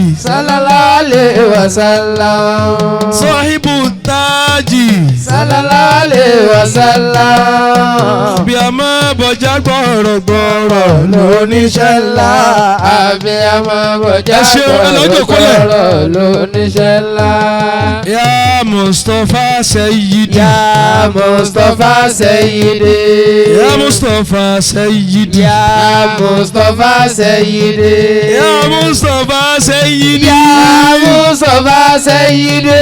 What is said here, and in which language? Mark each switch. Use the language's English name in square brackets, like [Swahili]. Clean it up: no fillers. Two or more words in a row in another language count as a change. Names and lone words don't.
[Arabic] صلى الله عليه وسلم. صاحب التاج. صلى الله عليه وسلم. [Yoruba] Abiyamọ bọjá gbọ̀rọ̀gbọ̀rọ̀ Lóníṣẹ́ ńlá. Abiyamọ bọjá Ẹ ṣeun, ẹ lọ jókòó lẹ̀. gbọ̀rọ̀gbọ̀rọ̀ lóníṣẹ́ ńlá. [Arabic] يا مصطفى سيدي. يا مصطفى سيدي. يا مصطفى سيدي. يا مصطفى سيدي. يا مصطفى سيدي. يا مصطفى سيدي.